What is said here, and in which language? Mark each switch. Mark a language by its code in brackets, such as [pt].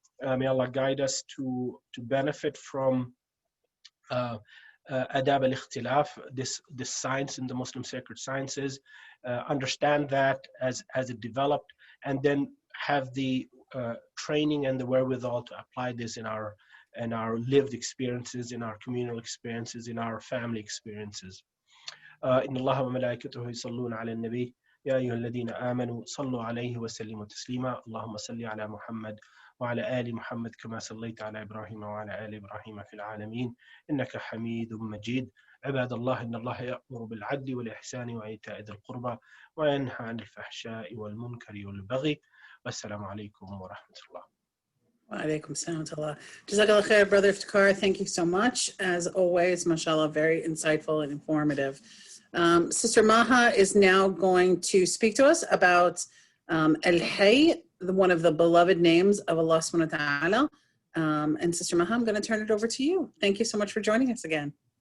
[en] May Allah guide us to benefit from adab al-ikhtilaf, this science in the Muslim sacred sciences, understand that as it developed, and then have the training and the wherewithal to apply this in our lived experiences, in our communal experiences, in our family experiences. [ar] إن الله وملائكته يصلون على النبي يا أيها الذين آمنوا صلوا عليه وسلموا تسليما اللهم صل على محمد وعلى آل محمد كما صليت على إبراهيم وعلى آل إبراهيم في العالمين إنك حميد مجيد عباد الله إن الله يأمر بالعدل والإحسان وإيتاء ذي القربى وينهى عن الفحشاء والمنكر والبغي والسلام عليكم ورحمة الله. Wa alaikum salam wa rahmatullah. Jazakallah khair, [en] Brother Iftekhar. Thank you so much. As always, mashallah, very insightful and informative. Sister Maha is now going to speak to us about Al-Hayy, one of the beloved names of Allah subhanahu wa ta'ala. And Sister Maha, I'm going to turn it over to you. Thank you so much for joining us again.